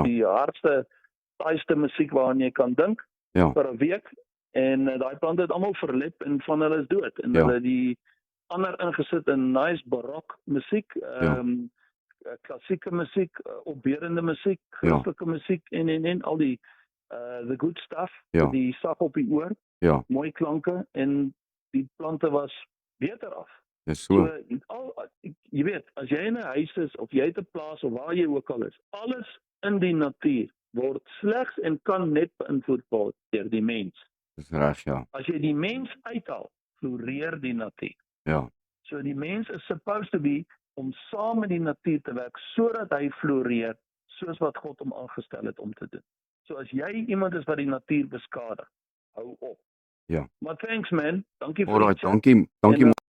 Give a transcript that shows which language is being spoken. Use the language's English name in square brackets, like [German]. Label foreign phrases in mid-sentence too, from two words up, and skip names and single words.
[Afrikaans] die hardste, saaiste musiek waaraan jy kan dink Ja. vir 'n week en daai plante het almal verlep en van hulle is dood en Ja. hulle het die ander ingesit in nice barok musiek, klassieke musiek, opbeurende musiek, Christelike musiek en al die [English] the good stuff, [Afrikaans] Ja. die sag op die oor, Ja, mooi klanke en die plante was beter af. dis so. Jy weet, as jy in 'n huis is of jy het 'n plaas of waar jy ook al is, alles in die natuur word slegs en kan net beïnvloed word deur die mens. Dis reg, ja. As jy die mens uithaal, floreer die natuur. Ja. So die mens is [English] supposed to be [Afrikaans] om saam met die natuur te werk sodat hy floreer soos wat God hom aangestel het om te doen. So as jy iemand is wat die natuur beskadig, hou op. Ja. Maar [English] thanks man, [Afrikaans] dankie vir Alright, die chat. dankie. En,